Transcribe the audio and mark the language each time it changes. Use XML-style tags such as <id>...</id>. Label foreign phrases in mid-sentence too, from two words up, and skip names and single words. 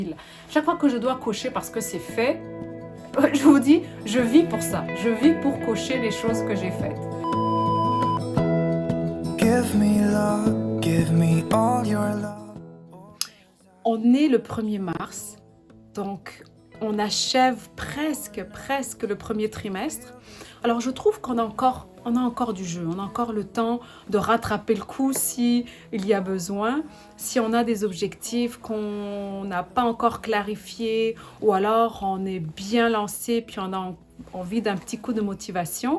<fr>Chaque fois que je dois cocher parce que c'est fait, je vous dis, je vis pour ça. Je vis pour cocher les choses que j'ai faites.</fr> <en>Give me love, give me all your love.</en> <fr>On est le 1er mars, donc on achève presque le premier trimestre. Alors je trouve qu'on a encore du jeu, on a encore le temps de rattraper le coup si il y a besoin, si on a des objectifs qu'on n'a pas encore clarifiés ou alors on est bien lancé puis on a envie d'un petit coup de motivation.</fr>